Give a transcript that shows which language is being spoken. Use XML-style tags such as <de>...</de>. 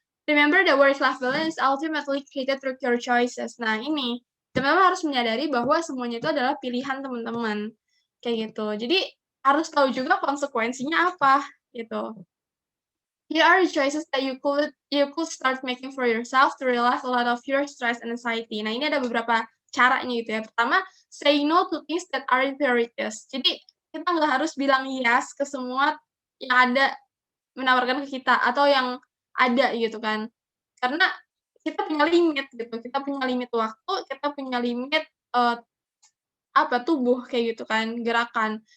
<en>Remember that work-life balance is ultimately created through your choices.</en> <id>Nah ini, teman-teman harus menyadari bahwa semuanya itu adalah pilihan teman-teman, kayak gitu. Jadi, harus tahu juga konsekuensinya apa, gitu.</id> <en>Here are the choices that you could start making for yourself to relieve a lot of your stress and anxiety.</en> <id>Nah, ini ada beberapa caranya gitu ya. Pertama,</id> <en>say no to things that aren't priorities.</en> <id>Jadi, kita nggak harus bilang yes ke semua yang ada menawarkan ke kita atau yang ada gitu kan. Karena kita punya limit gitu, kita punya limit waktu, kita punya limit, tubuh kayak gitu kan, gerakan.</id>